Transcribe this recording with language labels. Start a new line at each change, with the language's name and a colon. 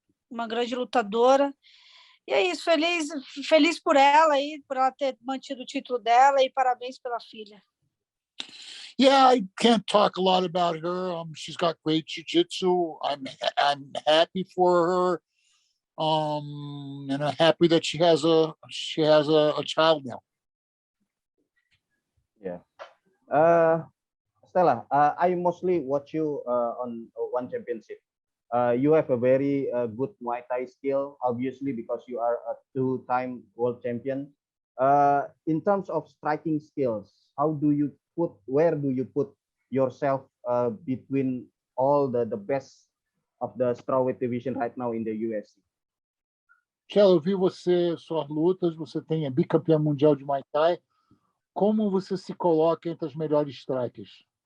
Portuguese: Uma grande lutadora. E é isso, feliz por ela aí, por ela ter mantido o título dela, e parabéns pela filha.
English: Yeah, I can't talk a lot about her. She's got great jiu-jitsu. I'm happy for her. And I'm happy that she has a child now. Yeah. Stella, I mostly watch you on One Championship. You have a very good Muay Thai skill, obviously, because you are a 2-time world champion. In terms of striking skills, where do you put yourself between all the best of the strawweight division right now in the UFC?
Portuguese: Tchelo, eu vi suas lutas, você é bicampeão mundial de Muay Thai. Como você se coloca entre as melhores strikers?